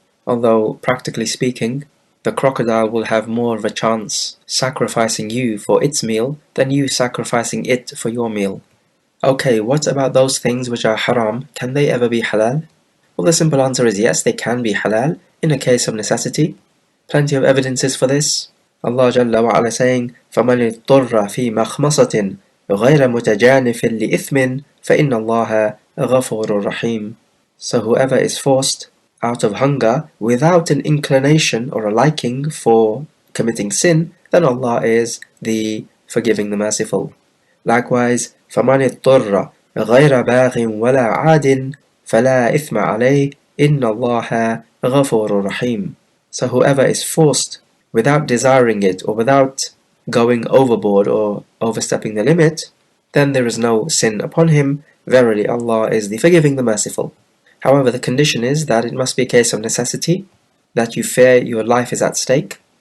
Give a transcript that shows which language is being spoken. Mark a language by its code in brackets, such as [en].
[en] Although, practically speaking, the crocodile will have more of a chance sacrificing you for its meal than you sacrificing it for your meal. Okay, what about those things which are haram? Can they ever be halal? Well, the simple answer is yes, they can be halal in a case of necessity. Plenty of evidences for this. Allah Jalla wa Ala saying, [ar] فَمَنِ اضْطُرَّ فِي مَخْمَصَةٍ غَيْرَ مُتَجَانِفٍ لِإِثْمٍ فَإِنَّ اللَّهَ غَفُورٌ رَحِيمٌ. [en] So whoever is forced out of hunger without an inclination or a liking for committing sin, then Allah is the forgiving, the merciful. Likewise, [ar] فَمَنِ اضْطُرَّ غَيْرَ بَاغٍ وَلَا عَادٍ فَلَا إِثْمَ عَلَيْهِ إِنَّ اللَّهَ غَفُورٌ رَحِيمٌ. [en] So whoever is forced without desiring it or without going overboard or overstepping the limit, then there is no sin upon him. Verily Allah is the forgiving, the merciful. However, the condition is that it must be a case of necessity, that you fear your life is at stake.